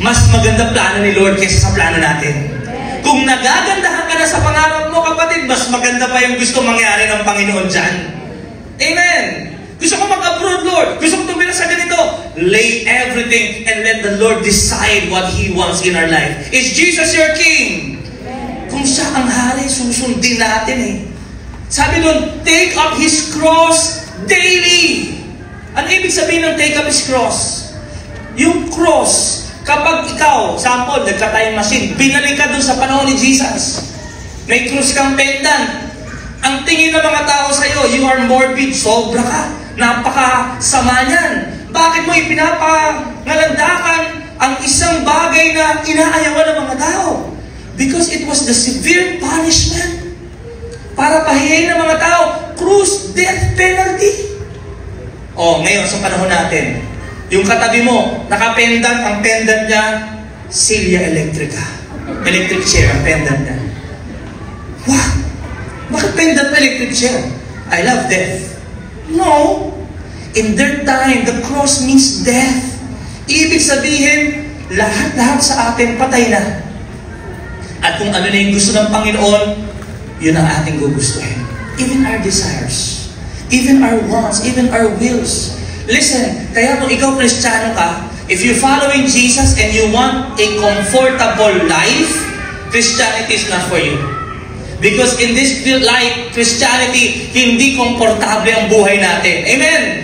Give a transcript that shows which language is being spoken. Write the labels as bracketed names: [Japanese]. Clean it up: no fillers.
[Filipino] Mas maganda plano ni Lord kaysa sa plano natin. Kung nagagandahan ka na sa pangarap mo, kapatid, mas maganda pa yung gusto mangyari ng Panginoon dyan. Amen! Gusto ko mag-abroad, Lord. Gusto ko tumira sa ganito. [English] Lay everything and let the Lord decide what He wants in our life. Is Jesus your King? [Filipino] Kung siya ang hari, susundin natin eh. Sabi nun, [English] take up His cross daily. [Filipino] Ano ibig sabihin ng [English] take up His cross? [Filipino] Yung cross, kapag ikaw, sample, nagka-time machine, binalik ka dun sa panahon ni Jesus. May cross kang pendant. Ang tingin ng mga tao sa'yo, [English] you are morbid, [Filipino] sobra ka. Napakasama niyan. Bakit mo ipinapangalandakan ang isang bagay na inaayawan ng mga tao? [English] Because it was the severe punishment. [Filipino] Para pahiyain ng mga tao, cross, death penalty. Ngayon sa panahon natin, yung katabi mo, nakapendant, ang pendant niya, Silya Electrica. Electric chair, ang pendant niya. [English] What? [Filipino] Bakit pendant electric chair? [English] I love death. No. In their time, the cross means death. [Filipino] Ibig sabihin, lahat-lahat sa atin patay na. At kung ano na yung gusto ng Panginoon, yun ang ating gugustuhin. [English] Even our desires, even our wants, even our wills. Listen, [Filipino] kaya kung ikaw Kristiyano ka, [English] if you're following Jesus and you want a comfortable life, Christianity is not for you. Because in this life, Christianity, [Filipino] hindi komportable ang buhay natin. [English] Amen?